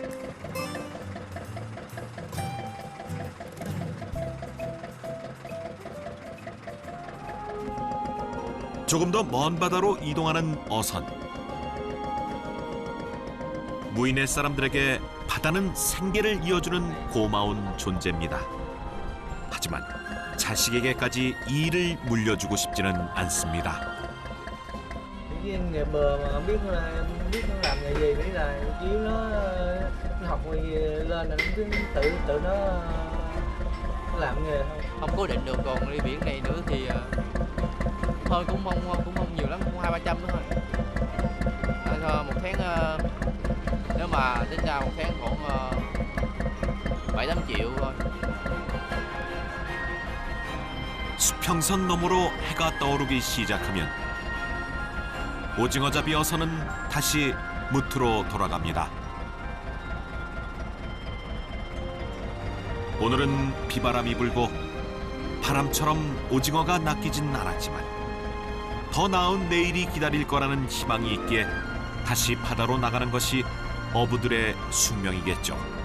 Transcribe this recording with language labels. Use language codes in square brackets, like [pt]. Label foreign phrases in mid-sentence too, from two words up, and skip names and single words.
[ko] 조금 더 먼 바다로 이동하는 어선. 무인의 사람들에게 바다는 생계를 이어주는 고마운 존재입니다. 하지만 자식에게까지 이 일을 물려주고 싶지는 않습니다. [vi] Cái nghề bờ mà không biết nó làm nghề gì, nghĩ là chỉ nó học gì lên là nó tự nó làm nghề thôi. Không cố định được, còn đi biển này nữa thì thôi cũng không nhiều lắm, cũng 200-300 nữa thôi. Một tháng nếu mà tính ra một tháng khoảng 7-8 triệu thôi. [ko] 수평선 너머로 해가 떠오르기 시작하면 오징어잡이 어선은 다시 무트로 돌아갑니다. 오늘은 비바람이 불고 바람처럼 오징어가 낚이진 않았지만 더 나은 내일이 기다릴 거라는 희망이 있기에 다시 바다로 나가는 것이 어부들의 숙명이겠죠.